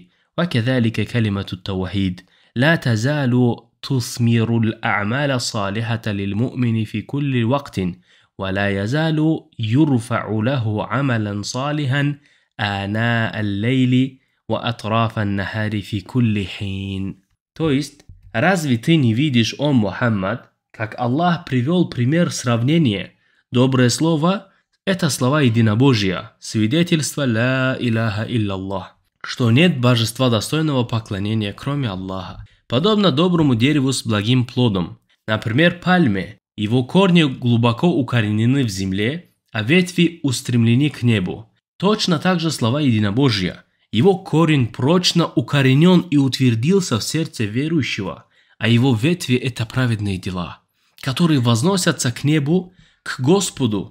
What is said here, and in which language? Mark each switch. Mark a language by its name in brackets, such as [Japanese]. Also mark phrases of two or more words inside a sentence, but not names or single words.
[Arabic] وكذلك كلمة التوحيد لا تزال تثمر الأعمال الصالحة للمؤمن في كل وقت ولا يزال يرفع له عملا صالحا آناء الليل وأطراف النهار في كل حين. [Russian] То есть, разве ты не видишь, о Мухаммад, как Аллах привел пример сравнения? Доброе слово – это слова единобожия, свидетельство [Arabic] «لا إله إلا الله», [Russian] что нет божества достойного поклонения, кроме Аллаха. Подобно доброму дереву с благим плодом, например, пальме, его корни глубоко укоренены в земле, а ветви устремлены к небу. Точно так же слова единобожия. Его корень прочно укоренен и утвердился в сердце верующего, а его ветви – это праведные дела, которые возносятся к небу, к Господу.